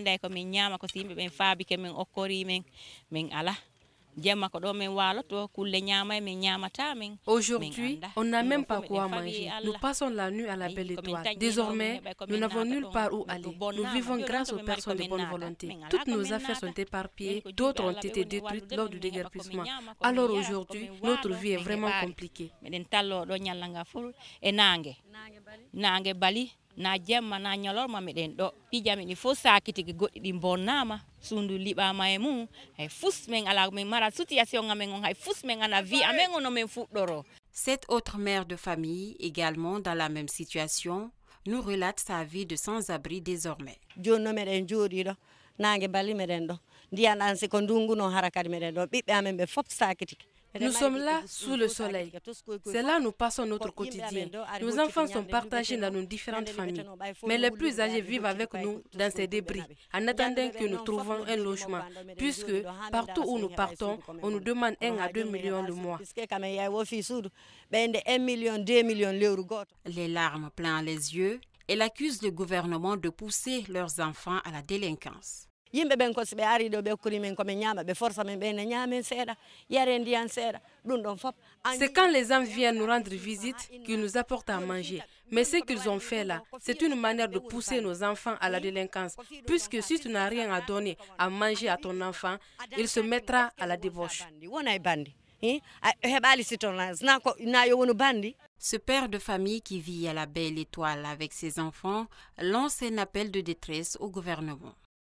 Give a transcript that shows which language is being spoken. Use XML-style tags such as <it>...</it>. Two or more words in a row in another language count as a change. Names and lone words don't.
<fr>Aujourd'hui, on n'a même pas quoi manger. Nous passons la nuit à la belle étoile. Désormais, nous n'avons nulle part où aller. Nous vivons grâce aux personnes de bonne volonté. Toutes nos affaires sont éparpillées, d'autres ont été détruites lors du déguerpissement. Alors aujourd'hui, notre vie est vraiment compliquée.</fr> <ff>na jemma na nyalorma meɗen ɗo pijami ni fo sakitigi goɗɗi ɗi bonnama sundu liɓama e mum hay fus men ala men mara situation ngamen on hay fus men ana vie amen ono men fuɗɗoro.</ff> <fr>Cette autre mère de famille, également dans la même situation, nous relate sa vie de sans-abri désormais.</fr> <ff>Jonno meɗen jooɗiɗo nangue bali meɗen ɗo ndiyan an siko ndungu no harakadi meɗen ɗo ɓiɓɓe amen ɓe fof sakitiki.</ff> <fr>Nous sommes là sous le soleil. C'est là où nous passons notre quotidien. Nos enfants sont partagés dans nos différentes familles. Mais les plus âgés vivent avec nous dans ces débris, en attendant que nous trouvions un logement. Puisque partout où nous partons, on nous demande 1 à 2 millions le mois. Les larmes plein les yeux, elle accuse le gouvernement de pousser leurs enfants à la délinquance.</fr> <ff>yimɓe ɓen ko so ɓe ari ɗo ɓe hokkuri men komin ñaama ɓe force men ɓe ne ñaamen seeɗa yare ndiyan seeɗa ɗum ɗon fof.</ff> <fr>C'est quand les gens viennent nous rendre visite qu'ils nous apportent à manger. Mais ce qu'ils ont fait là, c'est une manière de pousser nos enfants à la délinquance. Puisque si tu n'as rien à donner à manger à ton enfant, il se mettra à la débauche. Ce père de famille qui vit à la Belle Étoile avec ses enfants lance un appel de détresse au gouvernement.</fr>